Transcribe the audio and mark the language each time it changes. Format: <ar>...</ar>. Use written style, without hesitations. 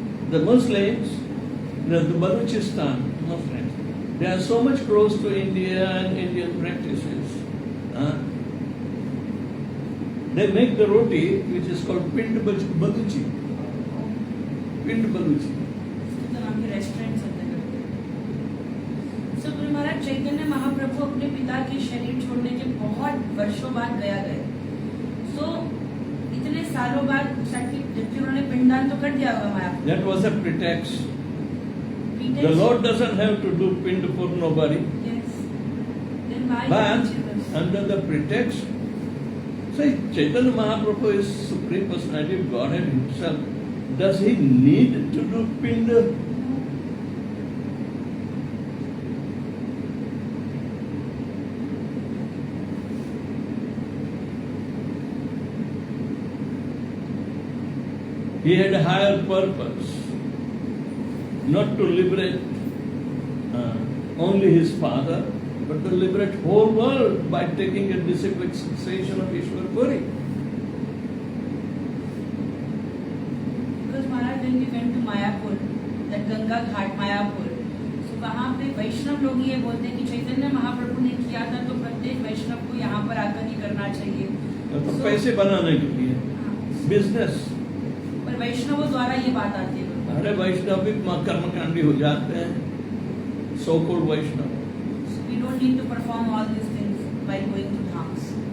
<en>The Muslims, the Balochistan Muslims, they are so much close to India and Indian practices. They make the roti, which is called pind baluchi. Pind baluchi.</en> <hi>तो नाम के restaurants होते हैं। सो गुरु महाराज चैतन्य महाप्रभु अपने पिता के शरीर छोड़ने के बहुत वर्षों बाद गया गए। सो इतने सालों बाद जबकि उन्होंने पिंडदान तो कर दिया होगा माया।</hi> <en>That was a pretext. The Lord doesn't have to do pind for nobody. Yes. Then why But he teaches us? under the pretext, say Chaitanya Mahaprabhu is Supreme Personality of Godhead himself. Does he need to do pind? He had a higher purpose, not to liberate only his father, but to liberate whole world by taking a disciplic succession of Ishwar Puri. Because Maharaj, when we went to Mayapur, that Ganga Ghat Mayapur, so</en> <hi>वहाँ पे वैष्णव लोग ये बोलते हैं कि चैतन्य महाप्रभु ने किया था तो प्रत्येक वैष्णव को यहाँ पर आकर ही करना चाहिए। तो</hi> <en>So-</en> <hi>पैसे बनाने के लिए हाँ, बिजनेस। पर वैष्णवों द्वारा ये बात आती है। अरे वैष्णव भी कर्मकांडी हो जाते हैं, so called Vaishnav.</hi> <en>So we don't need to perform all these things while going to dhams.</en>